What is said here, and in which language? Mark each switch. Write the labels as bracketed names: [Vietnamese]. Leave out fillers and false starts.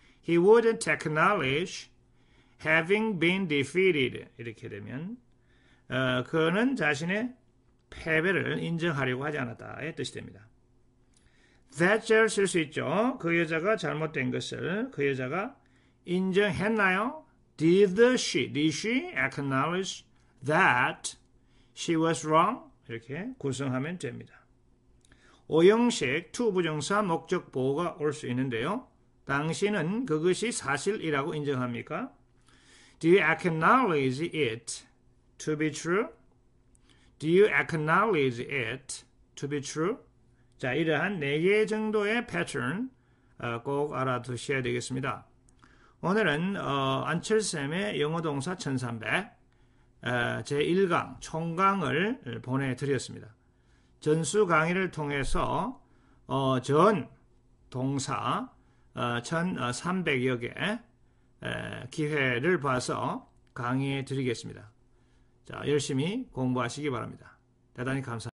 [English] He wouldn't acknowledge having been defeated [Korean] 이렇게 되면 그는 자신의 패배를 인정하려고 하지 않았다의 뜻이 됩니다. that절 쓸 수 있죠. 그 여자가 잘못된 것을 그 여자가 인정했나요? [English] Did she acknowledge that she was wrong? [Korean] 이렇게 구성하면 됩니다. 오형식 to 부정사 목적 보호가 올 수 있는데요. 당신은 그것이 사실이라고 인정합니까? [English] Do you acknowledge it to be true? Do you acknowledge it to be true? [Korean] 자, 이러한 4개 정도의 패턴 꼭 알아두셔야 되겠습니다. 오늘은 안철쌤의 영어동사 1300 제1강 총강을 보내드렸습니다. 전수 강의를 통해서 전 동사 1300여 개 기회를 봐서 강의해 드리겠습니다. 자, 열심히 공부하시기 바랍니다. 대단히 감사합니다.